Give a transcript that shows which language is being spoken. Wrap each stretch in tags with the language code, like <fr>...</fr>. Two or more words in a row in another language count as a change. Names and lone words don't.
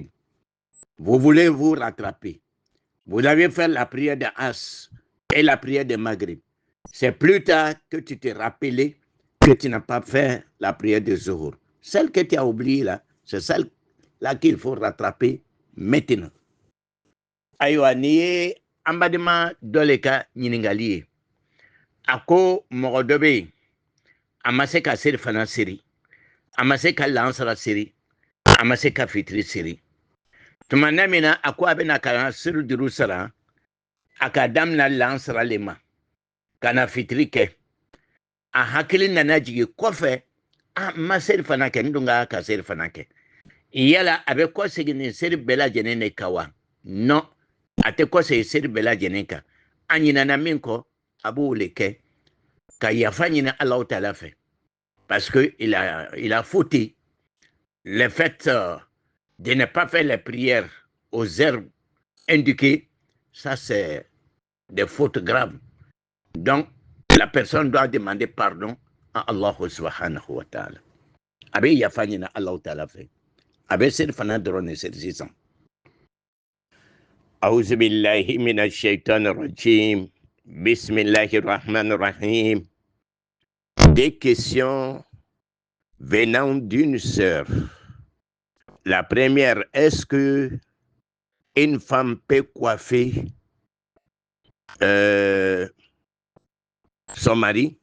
<fr>Vous voulez vous rattraper. Vous avez fait la prière de As et la prière de Maghrib. C'est plus tard que tu t'es rappelé que tu n'as pas fait la prière de Zohor. Celle que tu as oubliée là, c'est celle-là qu'il faut rattraper maintenant.</fr> <bm>Aïwa, ni ambadima doleka ɲiningali a ko mɔgɔ dɔ bɛ yen a ma se ka seri fana seri, a ma se ka lansara seri, a ma se ka fitiri seri. Tuma min na a ko a bɛna ka seri duuru sara, a ka damina lansara le ma ka na fitiri kɛ. A hakili nana jigin kɔfɛ, a ma seri fana kɛ, n dun ka seri fana kɛ. Yala a bɛ kɔsegin nin seri bɛɛ lajɛlen de kan wa? Non, a tɛ kɔsegin seri bɛɛ lajɛlen kan. A ɲinana min kɔ, a b'o le kɛ ka yafa ɲini Alahu Taala fɛ.</bm> <fr>Parce que il a fauté. Le fait de ne pas faire les prières aux heures indiquées, ça c'est des fautes graves. Donc, la personne doit demander pardon à Allah</fr> <ar>subhanahu wa ta'ala.</ar> <bm>Abe yafa ɲini Alahu Taala fɛ. Abe seri fana dɔrɔn de seri sisan.</bm> <ar>أعوذ بالله من الشيطان الرجيم بسم الله الرحمن الرحيم.</ar> <fr>Des questions venant d'une sœur. La première, est-ce que une femme peut coiffer son mari?</fr>